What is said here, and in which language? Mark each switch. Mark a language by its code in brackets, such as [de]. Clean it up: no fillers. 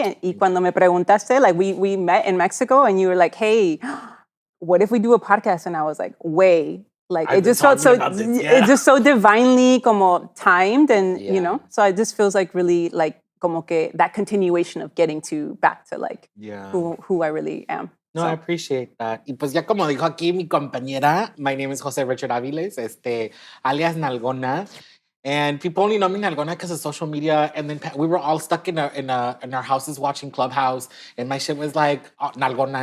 [en] And [es] y cuando me preguntaste, [en] like we met in Mexico and you were like, hey, what if we do a podcast? And I was like, it just felt so, it's just so divinely como timed and, so it just feels like really like [es] como que [en] that continuation of getting back to like who I really am. No, I appreciate that. [es] Y pues ya como dijo aquí mi compañera, [en] my name is [es] José Richard Avilés, alias Nalgona. [en] And people only know me Nalgona because of social media. And then we were all stuck in our houses watching Clubhouse. And my shit was like, Nalgona.